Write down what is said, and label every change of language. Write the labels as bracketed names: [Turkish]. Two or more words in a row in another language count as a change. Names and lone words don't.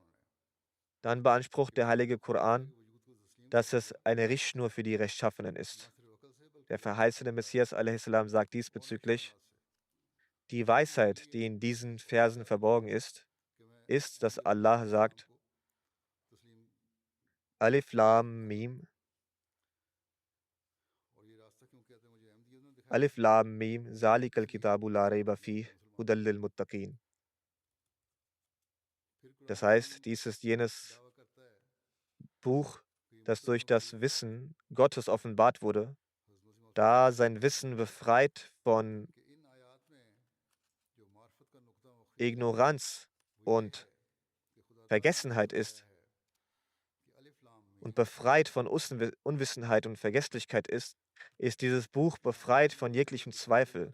[German] Dann beansprucht der heilige Koran, dass es eine Richtschnur für die Rechtschaffenen ist. Der verheißene Messias a.s. sagt diesbezüglich: Die Weisheit, die in diesen Versen verborgen ist, dass Allah sagt: [Arabic] الم الم ذلك الكتاب لا ريب فيه هدى للمتقين. [German] Das heißt, dies ist jenes Buch, das durch das Wissen Gottes offenbart wurde, da sein Wissen befreit von Ignoranz und Vergessenheit ist und befreit von Unwissenheit und Vergesslichkeit ist dieses Buch befreit von jeglichem Zweifel.